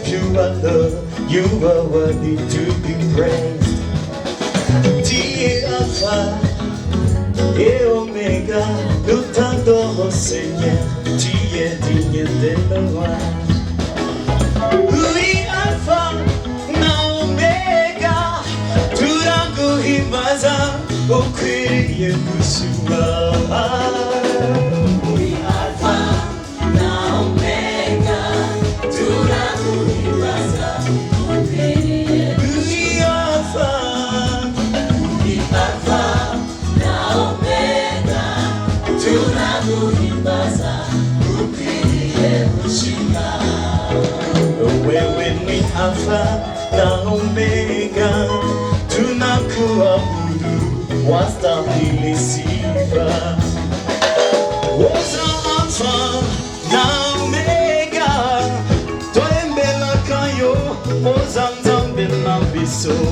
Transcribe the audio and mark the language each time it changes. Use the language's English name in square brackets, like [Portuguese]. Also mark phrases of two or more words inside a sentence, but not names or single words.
[English] are Lord, you are worthy to be praised. Dear Alpha, e Omega, [French] lutando Seigneur, tu es digne de louange. [Kinyarwanda] Oui, Alpha na Omega, turaguhimbaza, ukwiriye gushimwa. Oui, Alpha na Omega, turaguhimbaza, ukwiriye Oui, Alpha. Alpha na Omega, turaguhimbaza, ukwiriye gushimwa. [Swahili] Wewe ni Alpha na Omega, tunakuabudu, wastahili sifa. [Lingala] Oza Alpha na Omega, twembela kayo, oza nzambe na biso.